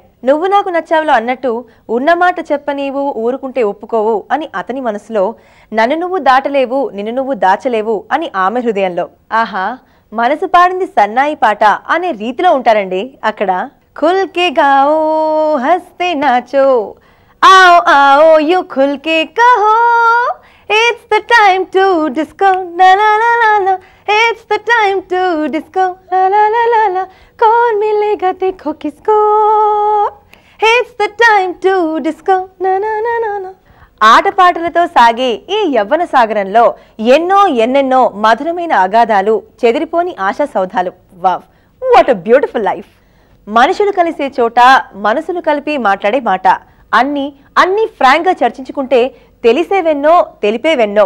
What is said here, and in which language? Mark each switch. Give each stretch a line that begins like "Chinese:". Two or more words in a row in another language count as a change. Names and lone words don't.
Telugu: నువ్వు నాకు నచ్చావులో అన్నట్టు ఉన్నమాట చెప్పనీవు ఊరుకుంటే ఒప్పుకోవు అని అతని మనసులో, నన్ను నువ్వు దాటలేవు నిన్ను నువ్వు దాచలేవు అని ఆమె హృదయంలో. ఆహా, మనసు పాడింది సన్నాయి పాట అనే రీతిలో ఉంటారండి అక్కడ.
Hindi: खुलके गाओ हँसते नाचो, आओ आओ यूँ खुलके कहो,
English: it's the time to disco la la la la la, it's the time to disco la la la la la,
Hindi: कौन मिलेगा देखो किसको,
English: it's the time to disco na na na na na.
Telugu: ఆటపాటలతో సాగే ఈ యవ్వన సాగరంలో ఎన్నెన్నో మధురమైన అగాధాలు, చెదిరిపోని ఆశా సౌధాలు.
English: Wow, what a beautiful life.
Telugu: మనుషులు కలిసే చోట మనసులు కలిపి మాట్లాడే మాట, అన్ని ఫ్రాంక్ గా చర్చించుకుంటే తెలిసేవెన్నో తెలిపేవెన్నో.